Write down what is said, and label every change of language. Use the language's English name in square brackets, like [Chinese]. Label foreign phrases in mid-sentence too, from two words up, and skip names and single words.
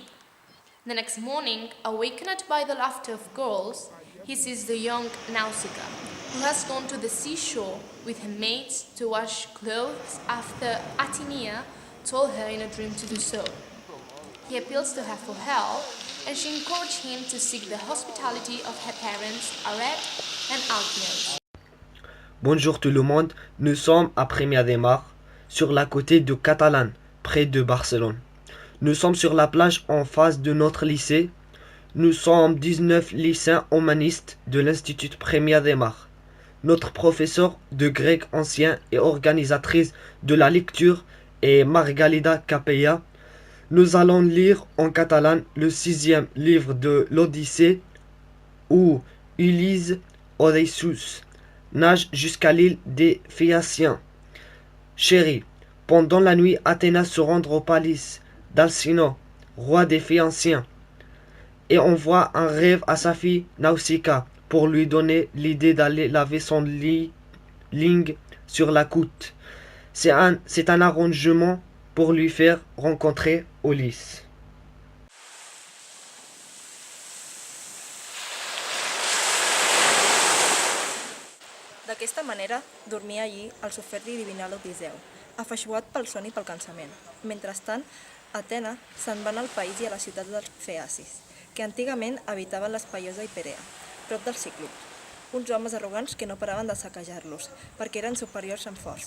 [English] The next morning, awakened by the laughter of girls, he sees the young Nausicaa, who has gone to the seashore with her mates to wash clothes after Atenea told her in a dream to do so. He appeals to her for help, and she encourages him to seek the hospitality of her parents, Arete and Alcmeus. [French] Bonjour tout le monde, nous sommes à Premià de Mar, sur la côte de Catalane, près de Barcelone. Nous sommes sur la plage en face de notre lycée. Nous sommes 19 lycéens humanistes de l'Institut Premià de Mar. Notre professeur de grec ancien et organisatrice de la lecture est Margarida Capellà. Nous allons lire en catalan le 6e livre de l'Odyssée où Ulysse Odysseus nage jusqu'à l'île des Phéaciens. Chérie, pendant la nuit, Athéna se rend au palace d'Alcino, roi des Phéaciens, et envoie un rêve à sa fille Nausicaa pour lui donner l'idée d'aller laver son ligne sur la côte. C'est un arrangement pour lui faire rencontrer Ulysse. [Catalan] D'aquesta manera, dormia allí el soferdi divinal Odisseu, afeixugat pel son i pel cansament. Mentrestant, Atena se'n va anar al país i a la ciutat dels Feacis, que antigament habitaven l'espaiosa Hiperea, prop del Ciclop, uns homes arrogants que no paraven de saquejar-los, perquè eren superiors en força.